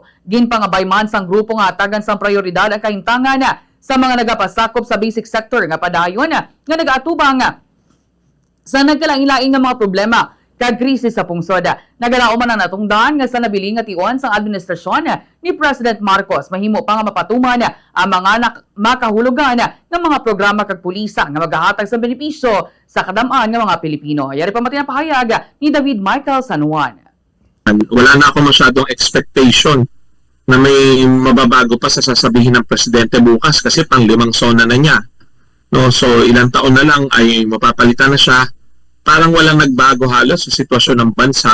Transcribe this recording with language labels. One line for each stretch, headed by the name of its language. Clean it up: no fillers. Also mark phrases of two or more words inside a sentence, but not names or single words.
Hiligaynon: Ginpangabay man sang grupo nga atagan sang prioridad ang kahintangan sa mga nagapasakop sa basic sector nga padayon nga nagaatubang sa nagkalain-laing nga mga problema kag krisis sa pungsod. Nagalaom man ang natungdan nga sa nabiling nga tion sang administrasyon ni President Marcos mahimo pa nga mapatuman ang mga makahulugan ng mga programa kag pulisa nga maghahatag sa benepisyo sa kadam-an nga mga Pilipino. Yari pa matinang pahayag ni David Michael San Juan.
Filipino: Wala na ako masyadong expectation na may mababago pa sa sasabihin ng presidente bukas kasi pang 5 SONA na niya. No, so ilang taon na lang ay mapapalitan na siya. Parang walang nagbago halos sa sitwasyon ng bansa.